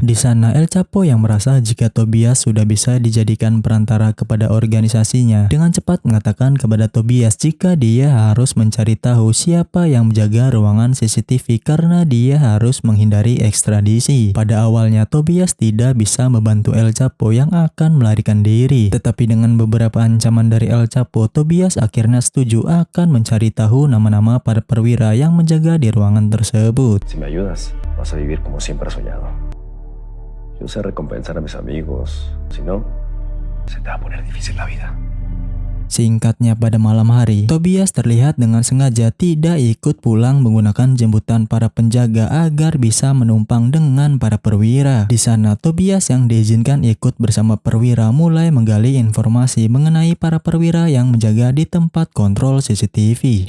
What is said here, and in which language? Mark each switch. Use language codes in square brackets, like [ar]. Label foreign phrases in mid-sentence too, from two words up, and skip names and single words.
[id] Di sana El Chapo yang merasa jika Tobias sudah bisa dijadikan perantara kepada organisasinya, dengan cepat mengatakan kepada Tobias jika dia harus mencari tahu siapa yang menjaga ruangan CCTV karena dia harus menghindari ekstradisi. Pada awalnya Tobias tidak bisa membantu El Chapo yang akan melarikan diri, tetapi dengan beberapa ancaman dari El Chapo, Tobias akhirnya setuju akan mencari tahu nama-nama para perwira yang menjaga di ruangan tersebut. [es] Si me ayudas, vas a vivir como siempre has soñado. Yo sé recompensar a mis amigos. Si no, se te va a poner difícil la vida. [id] Singkatnya pada malam hari, Tobias terlihat dengan sengaja tidak ikut pulang menggunakan jemputan para penjaga agar bisa menumpang dengan para perwira. Di sana Tobias yang diizinkan ikut bersama perwira mulai menggali informasi mengenai para perwira yang menjaga di tempat kontrol CCTV.